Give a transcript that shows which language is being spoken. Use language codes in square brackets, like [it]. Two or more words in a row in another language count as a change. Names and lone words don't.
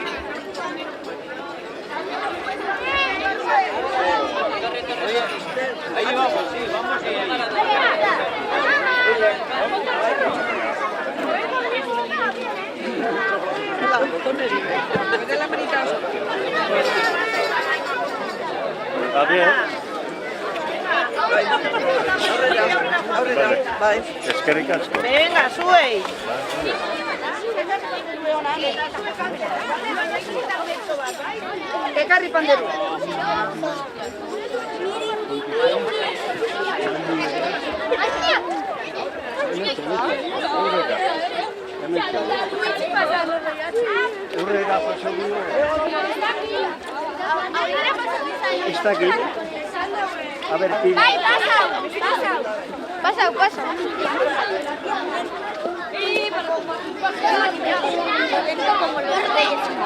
[es] Ahí vamos, sí, vamos Está bien. [eu] Aurrera, bai. Eskerrik asko. Venga, zuei. Ekarri panderu. Aurrera pasau dugu. [es] Está aquí. A ver, pide. [eu] Bai, pasau. [es] Como los reyes.